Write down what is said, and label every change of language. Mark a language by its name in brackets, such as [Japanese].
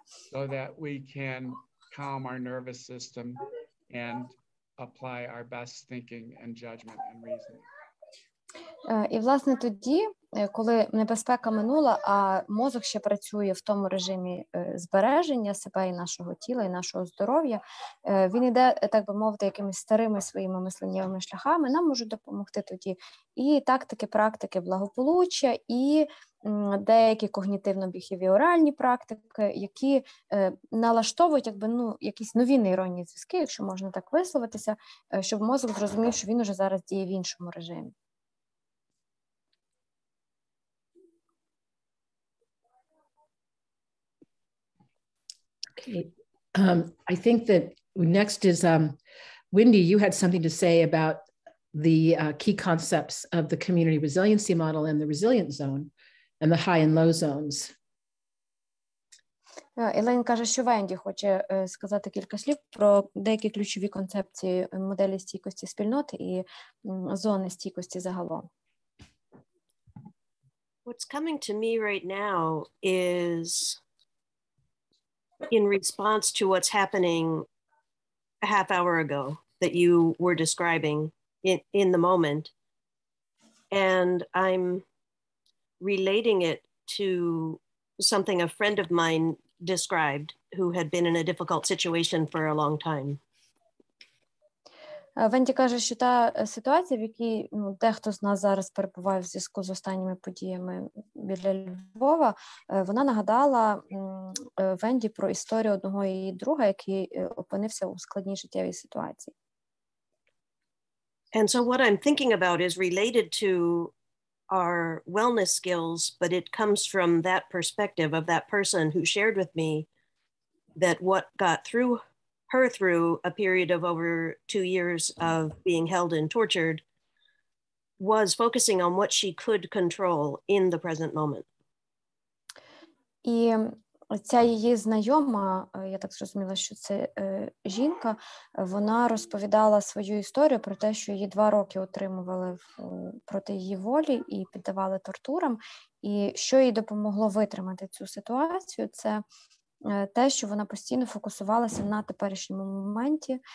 [English] so that we can calm our nervous system and apply our best thinking and judgment and reasoning. [Ukrainian] І, власне, тоді, коли небезпека минула, а мозок ще працює в тому режимі збереження себе і нашого тіла, і нашого здоров'я, він йде, так би мовити, якимись старими своїми мисленнєвими шляхами, нам можуть допомогти тоді і тактики, практики благополуччя, і деякі когнітивно-біхевіоральні практики, які налаштовують якісь нові нейронні зв'язки, якщо можна так висловитися, щоб мозок зрозумів, що він уже зараз діє в іншому режимі. [English] Okay. I think that next is Wendy, you had something to say about the key concepts of the community resiliency model and the resilient zone and the high and low zones. [Ukrainian] Елейн каже, що Венді хоче сказати кілька слів про деякі ключові концепції моделі стійкості спільноти і зони стійкості загалом. [English] What's coming to me right now is in response to what's happening a half hour ago that you were describing in the moment. And I'm relating it to something a friend of mine described who had been in a difficult situation for a long time. [Ukrainian] Венді каже, що та ситуація, в якій дехто з нас зараз перебуває в зв'язку з останніми подіями біля Львова, вона нагадала Венді про історію одного її друга, який опинився у складній життєвій ситуації. [English] And so what I'm thinking about is related to our wellness skills, but it comes from that perspective of that person who shared with me that what got her through a period of over 2 years of being held and tortured was focusing on what she could control in the present moment. [Ukrainian] І ця її знайома, я так зрозуміла, що це жінка, вона розповідала свою історію про те, що її 2 роки утримували проти її волі і піддавали тортурам. І що їй допомогло витримати цю ситуацію, це те, що вона постійно фокусувалася на теперішньому моменті.